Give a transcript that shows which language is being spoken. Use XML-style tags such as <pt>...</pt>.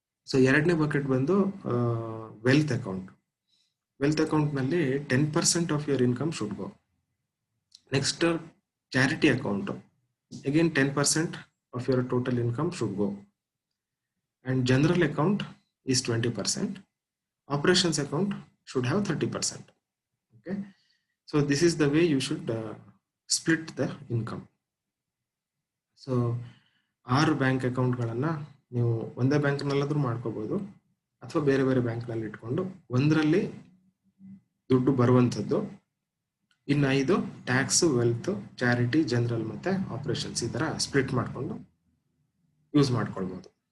<en>so</en> <kn>ಎರಡನೇ bucket ಬಂದು</kn> <en>Wealth account. Wealth account ನಲ್ಲಿ 10% of your income should go. Next charity account, again 10% of your total income should go. And general account is 20%. Operations account should have 30%. Okay, so this is the way you should split the income.</en> <kn>So 6 bank ಅಕೌಂಟ್ಗಳನ್ನ ನೀವು ಒಂದೇ ಬ್ಯಾಂಕ್ನಲ್ಲಾದ್ರೂ ಮಾಡ್ಕೋಬಹುದು ಅಥವಾ ಬೇರೆ ಬೇರೆ ಬ್ಯಾಂಕ್ನಲ್ಲಿ ಇಟ್ಕೊಂಡು ಒಂದರಲ್ಲಿ ದುಡ್ಡು ಬರುವಂಥದ್ದು, ಇನ್ನು 5 ಟ್ಯಾಕ್ಸ್, ವೆಲ್ತ್, ಚಾರಿಟಿ, ಜನರಲ್ ಮತ್ತೆ ಆಪರೇಷನ್ಸ್ ಈ ತರ ಸ್ಪ್ಲಿಟ್ ಮಾಡ್ಕೊಂಡು ಯೂಸ್ ಮಾಡ್ಕೊಳ್ಬಹುದು.</kn>